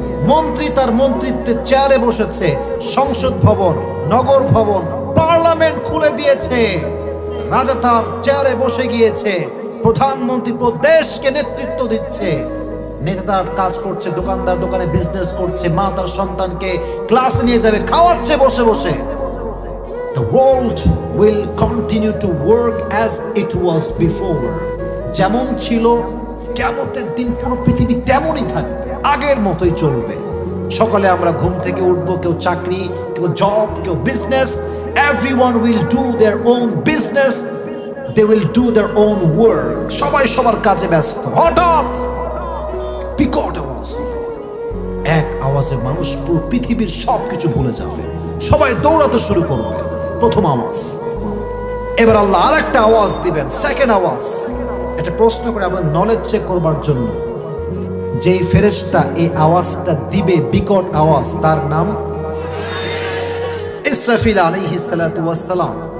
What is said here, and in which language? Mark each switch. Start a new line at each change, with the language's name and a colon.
Bangla: মন্ত্রী তার মন্ত্রিত্বের চেয়ারে বসেছে, সংসদ ভবন, নগর ভবন, পার্লামেন্ট খুলে দিয়েছে, রাজা তার চেয়ারে বসে গিয়েছে, প্রধানমন্ত্রী পুরো দেশকে নেতৃত্ব দিচ্ছে, নেতা তার কাজ করছে, দোকানদার দোকানে বিজনেস করছে, মা তার সন্তানকে ক্লাসে নিয়ে যাবে, খাওয়াচ্ছে বসে বসে।
English: The world will continue to work as it was before.
Bangla: যেমন ছিল কিয়ামতের দিন পুরো পৃথিবী তেমনই থাকবে, আগের মতোই চলবে। সকালে আমরা ঘুম থেকে উঠবো, কেউ চাকরি, কেউ জব, কেউ business.
English: Everyone will do their own business, they will do their own work.
Bangla: সবাই সবার কাজে ব্যস্ত। হঠাৎ বিকট আওয়াজ হবে, এক আওয়াজে মানুষ পুরো পৃথিবীর সবকিছু ভুলে যাবে, সবাই দৌড়াতে শুরু করবে। প্রথম আওয়াজ। এবার আল্লাহ আর একটা আওয়াজ দিবেন, সেকেন্ড আওয়াজ। একটা প্রশ্ন করে আমাদের নলেজ চেক করবার জন্য, যেই ফেরেশতা এই আওয়াজটা দিবে, বিকট আওয়াজ, তার নাম ইসরাফিল আলাইহিস সালাতু ওয়াস সালাম।